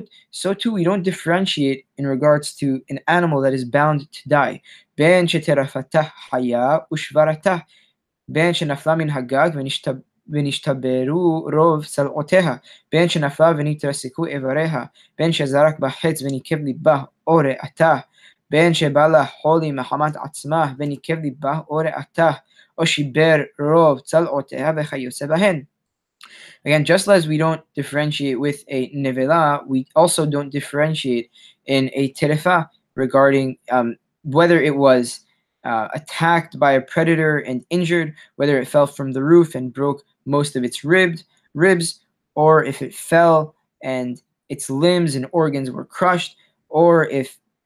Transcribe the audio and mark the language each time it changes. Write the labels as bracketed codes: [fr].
[en] So too we don't differentiate in regards to an animal that is bound to die. [he] Ben sheterafatah haya ushvaratah, ben shenafla min hagag ונשתברו רוב צלעותיה, בין שנפלה ונתרסקו איבריה, בין שזרק בחץ וניקב ליבה או ריאתה, בין שבא לה חולי מחמת עצמה וניקב ליבה או ריאתה, או שיבר רוב צלעותיה וכיוצא בהן. [en] Again, just as we don't differentiate with a nevela, we also don't differentiate in a terefa regarding whether it was attacked by a predator and injured, whether it fell from the roof and broke most of its ribs, or if it fell and its limbs and organs were crushed, or if